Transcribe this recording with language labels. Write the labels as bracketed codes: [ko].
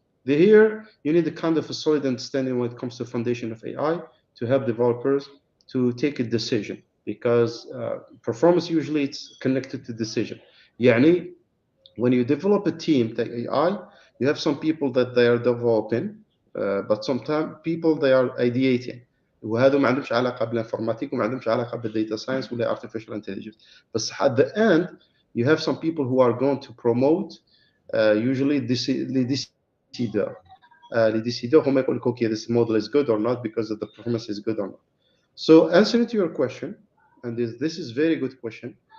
[en] Here, you need a kind of a solid understanding when it comes to foundation of AI to help developers to take a decision, because performance usually it's connected to decision. When you develop a team like AI, you have some people that they are developing, but sometimes people they are ideating. [ar] وهذا ما عندهمش علاقة بالانفورماتيك وما عندهمش علاقة بالداتا ساينس ولا artificial intelligence. [en] بس at the end, you have some people who are going to promote usually les décideurs. Les décideurs [ar] هم يقول لك [en] okay, this model is good or not because the performance is good or not. So answering to your question, and this is very good question.